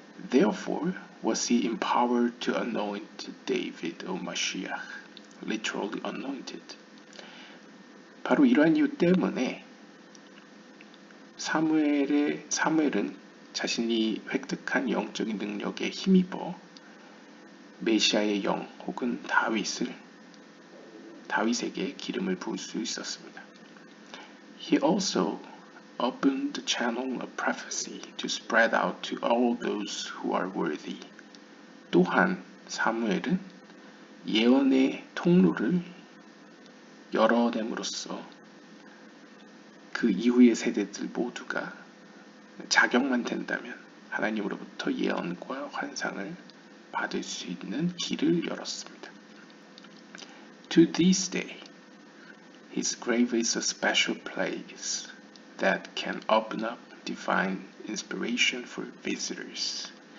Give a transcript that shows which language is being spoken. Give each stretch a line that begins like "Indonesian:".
English: Therefore was he empowered to anoint David of Mashiach, literally anointed.
Korean: 바로 이러한 이유 때문에 사무엘은 자신이 획득한 영적인 능력에 힘입어 메시아의 영 혹은 다윗에게 기름을 부을 수 있었습니다.
English: He also opened the channel of prophecy to spread out to all those who are worthy.
Korean: 또한 사무엘은 예언의 통로를 열어냄으로써 그 이후의 세대들 모두가 자격만 된다면 하나님으로부터 예언과 환상을 받을 수 있는 길을 열었습니다.
English: To this day, his grave is a special place that can open up divine inspiration for visitors.